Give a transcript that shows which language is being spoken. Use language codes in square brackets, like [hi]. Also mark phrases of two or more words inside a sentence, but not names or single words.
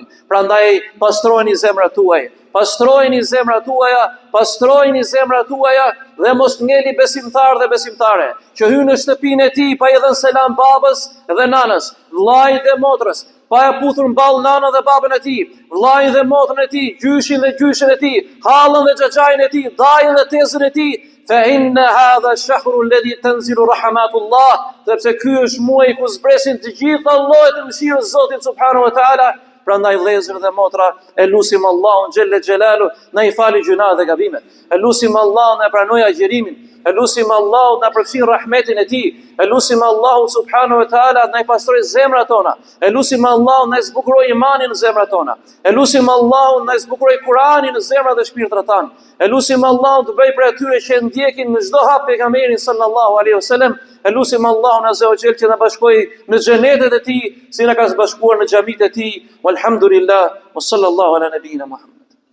[sq] Prandaj pastrojeni zemrat tuaja, pastrojeni zemrat tuaja, pastrojeni zemrat tuaja, dhe mos ngeli besimtar dhe besimtare që hyn në shtëpinë e tij pa i dhënë selam babës dhe nanës, vllajt dhe motrës, pa e puthur mball nanën dhe babën e tij, vllajin dhe motrën e tij, gjyshin dhe gjyshen e tij, hallën dhe xhaxhain e tij, dajin dhe tezën e tij. [ar] فإن هذا الشهر الذي تنزل رحمة الله, [sq] sepse ky është muaji ku zbresin të gjitha llojet e mëshirës së Zotit [ar] سبحانه وتعالى. [sq] Prandaj vëllezër dhe motra, e lutim Allahun [ar] جل جلاله [sq] na i fali gjunat dhe gabimet, e lutim Allahun na pranoj agjërimin, e lutim Allahun na përfshin rahmetin e tij, e lutim Allahun [ar] سبحانه وتعالى [sq] na i pastroj zemrat tona, e lutim Allahun na zbukuroj imanin në zemrat tona, e lutim Allahun na zbukuroj Kur'anin në zemrat dhe shpirtrat tona, e lutim Allahun të bëj për atyre që ndjekin në çdo hap pejgamberin [ar] صلى الله عليه وسلم. [sq] E lutim Allahun [ar] عز وجل [sq] që na bashkojë në xhenetet e tij, si na ka bashkuar në xhamitë e tij. [ar] والحمد لله وصلى الله على نبينا محمد.